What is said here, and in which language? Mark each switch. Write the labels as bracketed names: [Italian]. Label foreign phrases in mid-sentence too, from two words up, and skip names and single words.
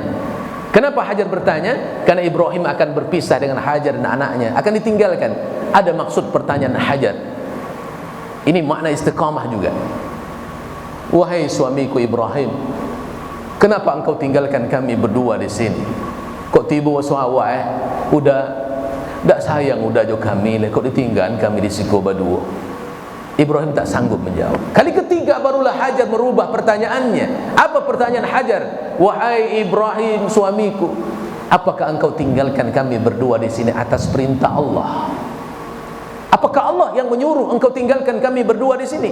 [Indonesian] Kenapa Hajar bertanya? Karena Ibrahim akan berpisah dengan Hajar dan anaknya, akan ditinggalkan. Ada maksud pertanyaan Hajar. Ini makna istiqamah juga. "Wahai suamiku Ibrahim, kenapa engkau tinggalkan kami berdua di sini? [Minangkabau] Kok tiba waswa udah tak sayang udah jo kami, kok ditinggalkan kami di siko berdua?" [Indonesian] Ibrahim tak sanggup menjawab. Kali ketiga barulah Hajar merubah pertanyaannya. Apa pertanyaan Hajar? "Wahai Ibrahim suamiku, apakah engkau tinggalkan kami berdua di sini atas perintah Allah? Apakah Allah yang menyuruh engkau tinggalkan kami berdua di sini?"